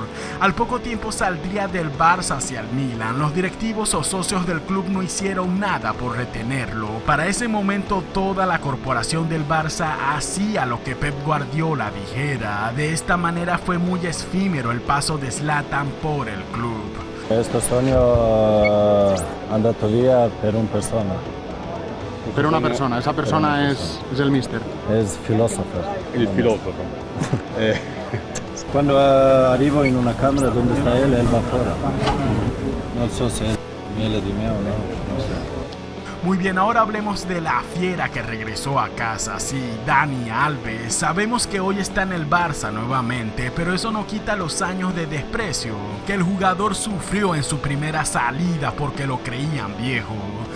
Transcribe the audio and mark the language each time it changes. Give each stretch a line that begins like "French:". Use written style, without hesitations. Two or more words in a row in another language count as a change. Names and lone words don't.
Spanish: Al poco tiempo saldría del Barça hacia el Milan. Los directivos o socios del club no hicieron nada por retenerlo. Para ese momento toda la corporación del Barça hacía lo que Pep Guardiola dijera. De esta manera fue muy efímero el paso de Zlatan por el club.
Italian: Questo sogno è andato via per una persona. Per una persona,
Spanish: esa persona es el mister. Es filósofo.
Italian: Il filosofo.
Spanish: Cuando
Italian: arrivo in una camera
Spanish: donde está él va fuera. No sé si es
Italian: miele di me
Spanish: o no sé. Muy bien, ahora hablemos de la fiera que regresó a casa, sí, Dani Alves. Sabemos que hoy está en el Barça nuevamente, pero eso no quita los años de desprecio que el jugador sufrió en su primera salida porque lo creían viejo.